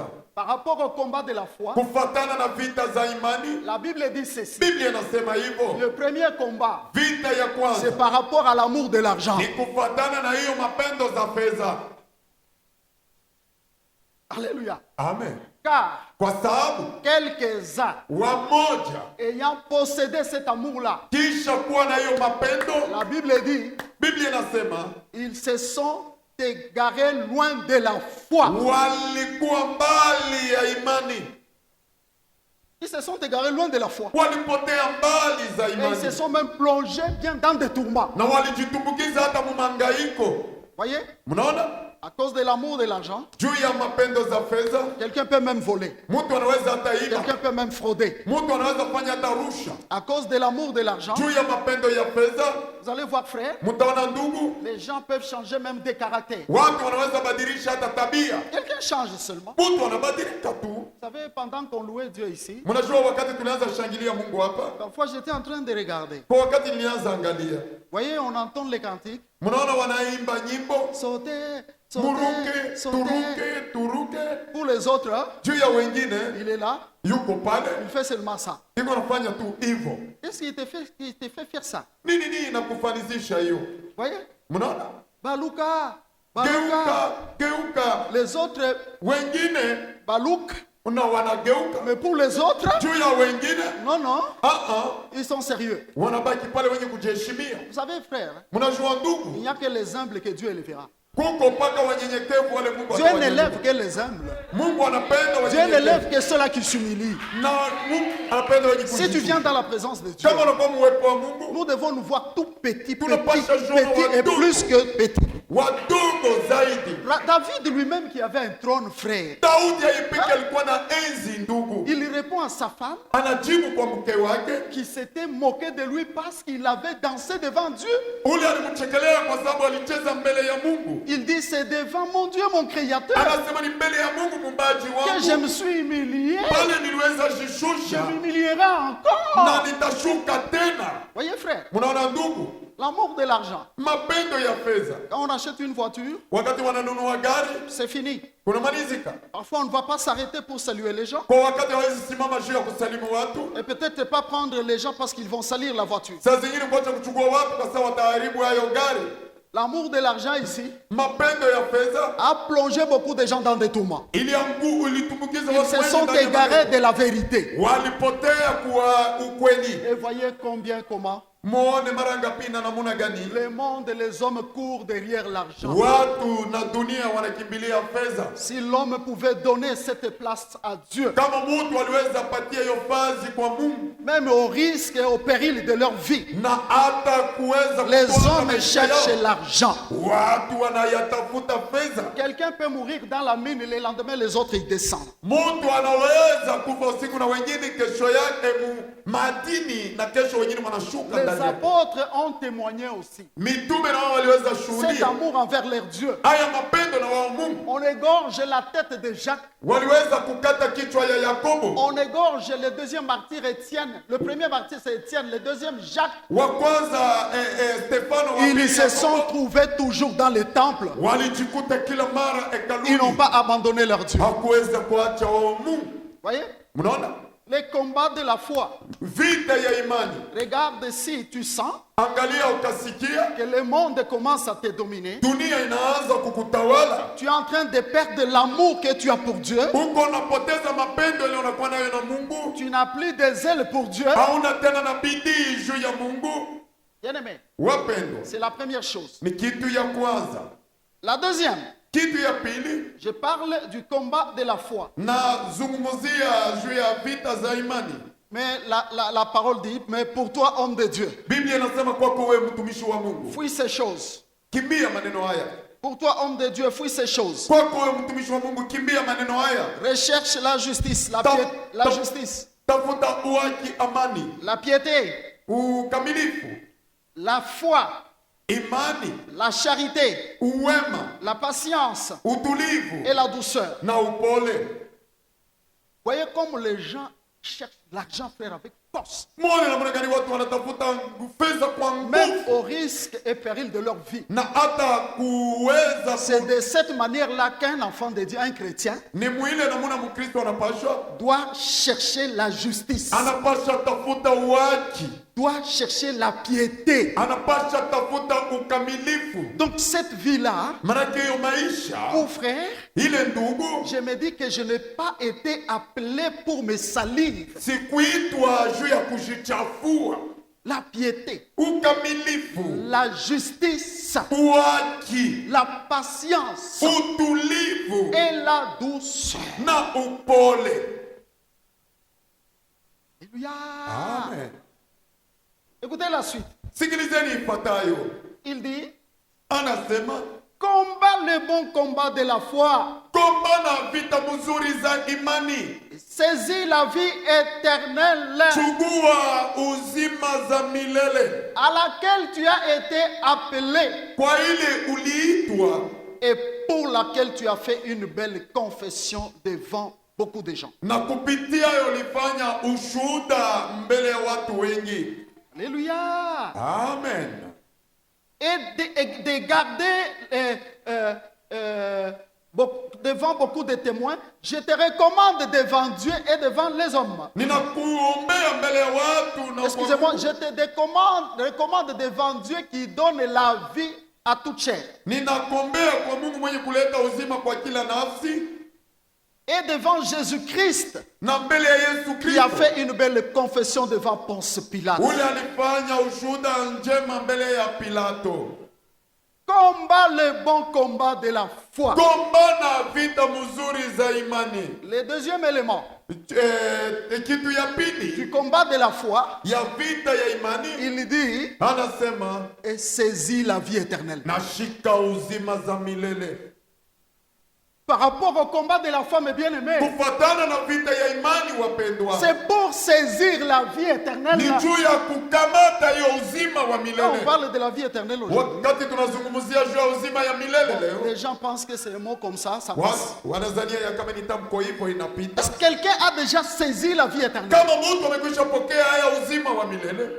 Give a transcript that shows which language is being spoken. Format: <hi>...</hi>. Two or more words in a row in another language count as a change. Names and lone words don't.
<fr>Par rapport au combat de la foi,</fr> <sw>kufatana na vita za imani.</sw> <fr>la Bible dit ceci.</fr> <sw>Biblia inasema hivyo,</sw> <fr>Le premier combat,</fr> <sw>vita ya kwanza</sw> <fr>c'est par rapport à l'amour de l'argent.</fr> <sw>ni kufatana na hiyo mapendo za fedha.</sw> <fr>Alléluia.</fr> <sw>Amen.</sw> <fr>Car</fr> <sw>Kwa sababu</sw> <fr>quelques-uns</fr> <sw>wamoja</sw> <fr>ayant possédé cet amour-là,</fr> <sw>kisha kuwa na hiyo mapendo,</sw> <fr>la Bible dit,</fr> <sw>Biblia inasema</sw> <fr>ils se sont égarés loin de la foi.</fr> <sw>walikuwa mbali ya imani,</sw> <fr>Ils se sont égarés loin de la foi.</fr> <sw>walipotea mbali za</sw> <fr>Et ils se</fr> <sw>imani</sw> <fr>sont même plongés bien dans des tourments.</fr> <sw>na walijitumbukiza hata mumangaiko.</sw> <fr>Voyez?</fr> <sw>Mnaona,</sw> <fr>À cause de l'amour de l'argent,</fr> <sw>juu ya mapendo za fedha,</sw> <fr>quelqu'un peut même voler.</fr> <sw>mtu anaweza hata iba,</sw> <fr>Quelqu'un peut même frauder.</fr> <sw>mtu anaweza fanya hata rusha.</sw> <fr>À cause de l'amour de l'argent,</fr> <sw>Juu ya mapendo ya fedha,</sw> <fr>vous allez voir, frère,</fr> <sw>mtaona ndugu,</sw> <fr>les gens peuvent changer même des caractères.</fr> <sw>watu wanaweza badilisha hata tabia.</sw> <fr>Quelqu'un change seulement.</fr> <sw>Mtu anabadilika tu.</sw> <fr>Vous savez, pendant qu'on louait Dieu ici,</fr> <sw>Mnajua wakati tulianza shangilia Mungu hapa,</sw> <fr>parfois j'étais en train de regarder.</fr> <sw>kwa wakati nilianza angalia,</sw> <fr>Voyez, on entend les cantiques.</fr> <sw>mnaona wanaimba nyimbo</sw> <fr>Sauter,</fr> <sw>muruke,</sw> <fr>sauter, sauter.</fr> <sw>turuke.</sw> <fr>Pour les autres, hein,</fr> <sw>Juu ya wengine</sw> <fr>il est là,</fr> <sw>yuko pale,</sw> <fr>il fait seulement ça.</fr> <sw>iko nafanya tu hivyo.</sw> <fr>Qu'est-ce qui te fait faire ça?</fr> <sw>Nini inakufanisisha hiyo?</sw> <fr>Voyez?</fr> <sw>Mnaona,</sw> <ln>Baluka, Baluka.</ln> <sw>geuka.</sw> <fr>Les autres,</fr> <sw>Wengine Balouk. una wanageuka,</sw> <fr>Mais pour les autres,</fr> <sw>juu ya wengine</sw> <fr>non, non, ah, ils sont sérieux.</fr> <sw>wanabaki pale wenye kujiheshimia.</sw> <fr>Vous savez, frère,</fr> <sw>Mnajua</sw> <fr>il</fr> <sw>ndugu,</sw> <fr>n'y a que les humbles que Dieu élèvera.</fr> <sw>Kuko mpaka wanyenyekevu wale Mungu</sw> <fr>Dieu</fr> <sw>atawanyenyekea.</sw> <fr>n'élève que les humbles.</fr> <sw>Mungu anapenda</sw> <fr>Dieu</fr> <sw>wanyenyekevu.</sw> <fr>n'élève que ceux-là qui s'humilient.</fr> <sw>Na Mungu anapenda wenye</sw> <fr>Si tu</fr> <sw>kujishusha.</sw> <fr>viens dans la présence de Dieu,</fr> <sw>Kama unakuwa muwepo wa Mungu,</sw> <fr>nous devons nous voir tout petit, petit,</fr> <sw>Tunapasha jua</sw> <fr>petit et</fr> <sw>wadogo.</sw> <fr>plus que petit.</fr> <sw>wadogo zaidi.</sw> <fr>David lui-même qui avait un trône, frère,</fr> <sw>Daudi yeye alikuwa na enzi ndugu.</sw> <fr>il répond à sa femme</fr> <sw>Anajibu kwa mke wake.</sw> <fr>qui s'était moqué de lui parce qu'il avait dansé devant Dieu.</fr> <sw>Ule alimchekelea kwa sababu alicheza mbele ya Mungu.</sw> <fr>Il dit, c'est devant mon Dieu, mon créateur,</fr> <sw>Anasema ni mbele ya Mungu muumbaji</sw> <fr>que je</fr> <sw>wangu.</sw> <fr>me suis humilié.</fr> <sw>Pale niliweza</sw> <fr>Je</fr> <sw>jishusha</sw> <fr>m'humilierai</fr> <sw>na</sw> <fr>encore.</fr> <sw>nitashuka tena.</sw> <fr>Voyez, frère,</fr> <sw>Mnaona ndugu?</sw> <fr>l'amour de l'argent.</fr> <sw>Mapendo ya fedha.</sw> <fr>Quand on achète une voiture,</fr> <sw>Wakati wananunua gari</sw> <fr>c'est fini.</fr> <sw>kunamalizika.</sw> <fr>Parfois, on ne va pas s'arrêter pour saluer les gens.</fr> <sw>Kwa wakati hawezi simama juu ya kusalimu watu.</sw> <fr>Et peut-être pas prendre les gens parce qu'ils vont salir la voiture.</fr> <sw>Saa zingine kuacha kuchukua watu kwa sababu wataharibu hayo gari.</sw> <fr>L'amour de l'argent ici</fr> <sw>Mapendo ya fedha</sw> <fr>a plongé beaucoup de gens dans des tourments.</fr> <sw>ilitumbukiza</sw> <fr>Ils</fr> <sw>watu</sw> <fr>se</fr> <sw>wengi</sw> <fr>sont</fr> <sw>ndani ya</sw> <fr>égarés</fr> <sw>mateso.</sw> <fr>de la vérité.</fr> <sw>Walipotea kwa ukweli.</sw> <fr>Et voyez comment</fr> <sw>Muone mara ngapi na namuna gani</sw> <fr>le monde et les hommes courent derrière l'argent.</fr> <sw>watu na dunia wanakimbilia fedha.</sw> <fr>Si l'homme pouvait donner cette place à Dieu,</fr> <sw>Kama mtu aliweza patia hiyo fazi kwa Mungu</sw> <fr>même au risque et au péril de leur vie,</fr> <sw>na hata kuweza</sw> <fr>les</fr> <sw>kutoa</sw> <fr>hommes</fr> <sw>maisha</sw> <fr>cherchent</fr> <sw>yao,</sw> <fr>l'argent.</fr> <sw>watu wanayatafuta fedha.</sw> <fr>Quelqu'un peut mourir dans la mine et le lendemain les autres ils descendent.</fr> <sw>Mtu anaweza kufa usiku na wengine kesho yake madini na kesho wengine wanashuka</sw> <fr>Les</fr> <sw>ndani yake.</sw> <fr>apôtres ont témoigné aussi.</fr> <sw>Mitume na wao waliweza</sw> <fr>Cet</fr> <sw>shuhudia</sw> <fr>amour envers leur Dieu.</fr> <sw>haya mapendo na wao Mungu.</sw> <fr>On égorge la tête de Jacques.</fr> <sw>Waliweza kukata kichwa ya Yakobo.</sw> <fr>On égorge le deuxième martyr Étienne. Le premier martyr c'est Étienne, le deuxième Jacques.</fr> <sw>Wa kwanza Stefano wa</sw> <fr>Ils</fr> <sw>pili</sw> <fr>se sont</fr> <sw>Yakobo.</sw> <fr>trouvés toujours dans le temple.</fr> <sw>Walijikuta kila mara</sw> <fr>Ils n'ont</fr> <sw>hekaluni.</sw> <fr>pas abandonné leur Dieu.</fr> <sw>Hakuweza kuacha wao Mungu.</sw> <fr>Voyez?</fr> <sw>Mnaona?</sw> <fr>Les combats de la foi.</fr> <sw>Vita ya imani.</sw> <fr>Regarde si tu sens</fr> <sw>Angalia ukasikia</sw> <fr>que le monde commence à te dominer.</fr> <sw>dunia inaanza kukutawala.</sw> <fr>Tu es en train de perdre l'amour que tu as pour Dieu.</fr> <sw>Uko unapoteza mapendo ile unakuwa nayo na Mungu.</sw> <fr>Tu n'as plus des ailes pour Dieu.</fr> <sw>Hauna tena na bidii juu ya Mungu.</sw> <fr>Bien-aimé,</fr> <sw>Wapendwa,</sw> <fr>c'est la première chose.</fr> <sw>ni kitu ya kwanza.</sw> <fr>La deuxième,</fr> <sw>Kitu ya pili,</sw> <fr>je parle du combat de la foi.</fr> <sw>nazungumzia juu ya vita za imani.</sw> <fr>Mais la parole dit, mais pour toi, homme de Dieu,</fr> <sw>Biblia inasema kwako wewe mtumishi wa Mungu,</sw> <fr>fuis ces choses.</fr> <sw>kimbia maneno haya.</sw> <fr>Pour toi, homme de Dieu, fuis ces choses.</fr> <sw>Kwako wewe mtumishi wa Mungu, kimbia maneno haya.</sw> <fr>Recherche la justice, la justice,</fr> <sw>Tafuta haki, amani,</sw> <fr>la piété,</fr> <sw>ukamilifu,</sw> <fr>la foi,</fr> <sw>imani,</sw> <fr>la charité,</fr> <sw>uwema,</sw> <fr>la patience</fr> <sw>utulivu</sw> <fr>et la douceur.</fr> <sw>na upole.</sw> <fr>Voyez comme les gens cherchent l'argent, frère, avec force.</fr> <sw>Muone namna gani watu wanatafuta fedha kwa</sw> <fr>Même</fr> <sw>nguvu</sw> <fr>au risque et péril de leur vie.</fr> <sw>na hata kuweza</sw> <fr>C'est de cette manière-là qu'un enfant de Dieu, un chrétien,</fr> <sw>ni mwile namuna Mkristo anapashwa</sw> <fr>doit chercher la justice,</fr> <sw>anapasha tafuta haki,</sw> <fr>doit chercher la piété.</fr> <sw>anapasha tafuta ukamilifu.</sw> <fr>Donc cette vie-là,</fr> <sw>Manake hiyo maisha</sw> <fr>mon frère,</fr> <sw>ile ndugu,</sw> <fr>je me dis que je n'ai pas été appelé pour me salir.</fr> <sw>sikuitwa juu ya kujichafua.</sw> <fr>La piété,</fr> <sw>Ukamilifu,</sw> <fr>la justice,</fr> <sw>haki,</sw> <fr>la patience</fr> <sw>utulivu</sw> <fr>et la douceur.</fr> <sw>na upole.</sw> <fr>Alléluia.</fr> <sw>Amen.</sw> <fr>Écoutez la suite.</fr> <sw>Sikilizeni ifuatayo.</sw> <fr>Il dit,</fr> <sw>Anasema</sw> <fr>combat le bon combat de la foi.</fr> <sw>kombana vita mzuri za imani,</sw> <fr>Saisis la vie éternelle</fr> <sw>chugua uzima za milele</sw> <fr>à laquelle tu as été appelé</fr> <sw>kwa ile uliitwa</sw> <fr>et pour laquelle tu as fait une belle confession devant beaucoup de gens.</fr> <sw>na kupitia ulifanya ushuhuda mbele ya watu wengi.</sw> <fr>Alléluia.</fr> <sw>Amen.</sw> <fr>Et de garder devant beaucoup de témoins, je te recommande devant Dieu et devant les hommes.</fr> <sw>Ninakuombea mbele ya watu na</sw> <fr>Excusez-moi, je te recommande devant Dieu qui donne la vie à toute chair.</fr> <sw>ninakuombea kwa Mungu mwenye kuleta uzima kwa kila nafsi</sw> <fr>Et devant Jésus-Christ,</fr> <sw>na mbele ya Yesu</sw> <fr>qui a</fr> <sw>Kristo</sw> <fr>fait une belle confession devant Ponce Pilate.</fr> <sw>ule alifanya ushuhuda njema mbele ya Pilato.</sw> <fr>combat le bon combat de la foi.</fr> <sw>gombana vita mzuri za imani.</sw> <fr>Le deuxième élément</fr> <sw>Kitu ya pili</sw> <fr>du combat de la foi,</fr> <sw>ya vita ya imani,</sw> <fr>il dit,</fr> <sw>anasema</sw> <fr>et saisit la vie éternelle.</fr> <sw>nashika uzima za milele.</sw> <fr>Par rapport au combat de la foi, mes bien-aimés,</fr> <sw>Kufatana na vita ya imani wapendwa,</sw> <fr>c'est pour saisir la vie éternelle.</fr> <sw>ni juu ya kukamata hiyo uzima wa</sw> <fr>Quand on</fr> <sw>milele.</sw> <fr>parle de la vie éternelle aujourd'hui,</fr> <sw>Wakati tunazungumzia juu ya uzima ya milele leo,</sw> <fr>les gens pensent que c'est un mot comme ça passe.</fr> <sw>wanazania ya kama ni tamko hivyo inapita.</sw> <fr>Est-ce que quelqu'un a déjà saisi la vie éternelle?</fr> <sw>Kama mtu amekwisha pokea haya uzima wa milele,</sw>